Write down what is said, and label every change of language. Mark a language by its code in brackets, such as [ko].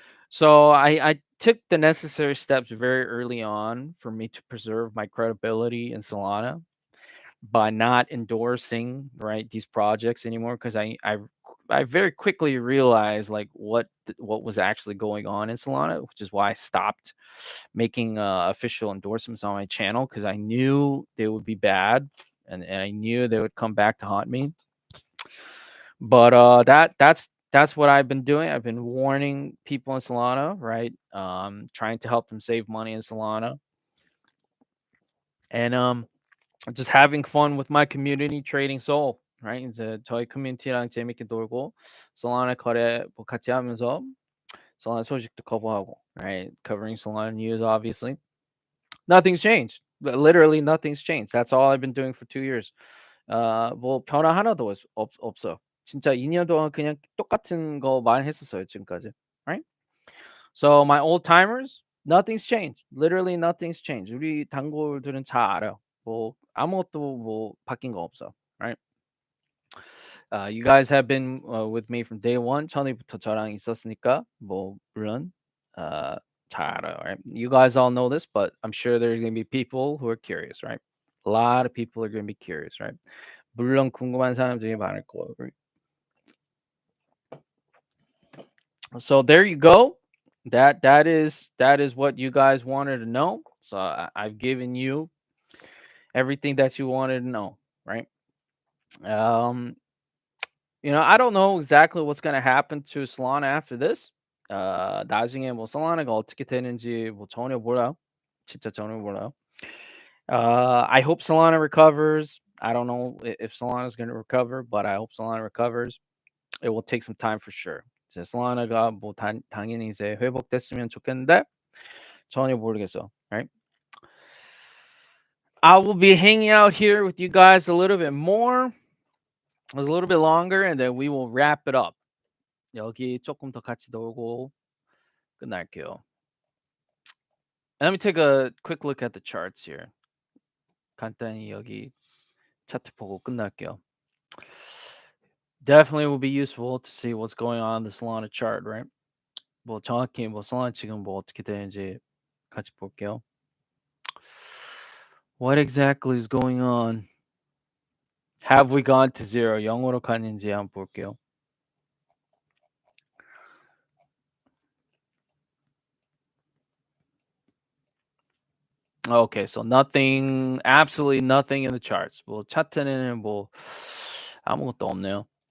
[en] So I took the necessary steps very early on for me to preserve my credibility in Solana by not endorsing right these projects anymore because I very quickly realized like what was actually going on in Solana, which is why I stopped making official endorsements on my channel because I knew they would be bad and I knew they would come back to haunt me. But that's what I've been doing. I've been warning people in Solana, right? Trying to help them save money in Solana, and just having fun with my community trading Soul, right? [ko] 이제 저희 커뮤니티랑 재밌게 놀고 Solana 거래 뭐 같이 하면서 [en] Solana [ko] 소식도 커버하고, [en] right? Covering Solana news, obviously. Nothing's changed. Literally, nothing's changed. That's all I've been doing for 2 years. [ko] 뭐 변화 하나도 없어. 진짜 2년 동안 그냥 똑같은 거만 했었어요 지금까지. [en] Right? So my old timers, nothing's changed. Literally nothing's changed. [ko] 우리 단골들은 잘 알아요. 뭐 아무것도 뭐 바뀐 거 없어. [en] Right? You guys have been with me from day one. [ko] 처음부터 저랑 있었으니까 뭐 물론 잘 알아요. [en] Right? You guys all know this, but I'm sure there's gonna be people who are curious, right? A lot of people are gonna be curious, right? [ko] 물론 궁금한 사람들이 많을 거예요. [en] Right? So there you go. That is what you guys wanted to know. So I've given you everything that you wanted to know, right? Um, I don't know exactly what's gonna happen to Solana after this. [ko] 나중에 뭐 솔라나가 어떻게 되는지 뭐 전혀 몰라요. 진짜 전혀 몰라요. [en] I hope Solana recovers. I don't know if Solana is gonna recover, but I hope Solana recovers. It will take some time for sure. [ko] 이제 솔라나가 뭐 당연히 이제 회복됐으면 좋겠는데 전혀 모르겠어. [en] Right? I will be hanging out here with you guys a little bit more, a little bit longer, and then we will wrap it up. [ko] 여기 조금 더 같이 놀고 끝날게요. [en] Let me take a quick look at the charts here. [ko] 간단히 여기 차트 보고 끝날게요. [en] Definitely will be useful to see what's going on in the Solana chart, right? [ko] 뭐 정확히 뭐 Solana 지금 뭐 어떻게 되는지 같이 볼게요. [en] What exactly is going on? Have we gone to zero? [ko] 영어로 가는지 한번 볼게요. [en] Okay, so nothing, absolutely nothing in the charts. [ko] 뭐 차트는 뭐 아무것도 없네요.